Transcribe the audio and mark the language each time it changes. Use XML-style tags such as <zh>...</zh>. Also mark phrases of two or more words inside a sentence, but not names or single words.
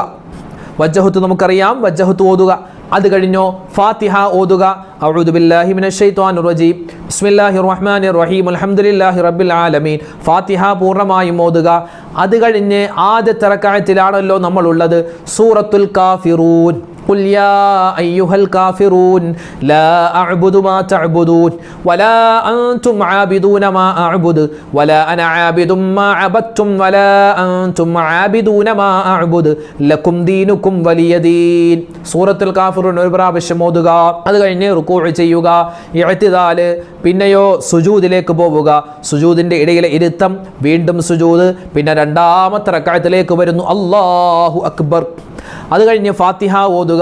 <ml>വജ്ജഹത്ത് നമുക്കറിയാം, വജ്ജഹത്ത് ഓതുക. അത് കഴിഞ്ഞോ ഫാത്തിഹ ഓതുക.</ml> <ar>أعوذ بالله من الشيطان الرجيم بسم الله الرحمن الرحيم الحمد لله رب العالمين.</ar> <ml>ഫാത്തിഹ പൂർണ്ണമായും ഓതുക. അത് കഴിഞ്ഞ് ആദ്യത്തെ റക്അത്തിലാണല്ലോ നമ്മൾ ഉള്ളത്, സൂറത്തുൽ കാഫിറൂൻ.</ml> <ar>قل يا أيها الكافرون لا أعبد ما تعبدون ولا أنتم عابدون ما أعبد ولا أنا عابد ما عبدتم ولا أنتم عابدون ما أعبد لكم دينكم ولي دين.</ar> <ml>സൂറത്തുൽ കാഫിറൂൻ ഒരു പ്രാവശ്യം ഓതുക. അത് കഴിഞ്ഞ് റുകൂഅ് ചെയ്യുക, ഇഅ്തിദാൽ, പിന്നെയോ സുജൂദിലേക്ക് പോവുക. സുജൂദിൻ്റെ ഇടയിലെ ഇരുത്തം, വീണ്ടും സുജൂദ്, പിന്നെ 2ാമത്തെ റക്അത്തിലേക്ക് വരുന്നു,</ml> <ar>الله أكبر.</ar> <ml>അത് കഴിഞ്ഞ് ഫാത്തിഹ ഓതുക.</ml>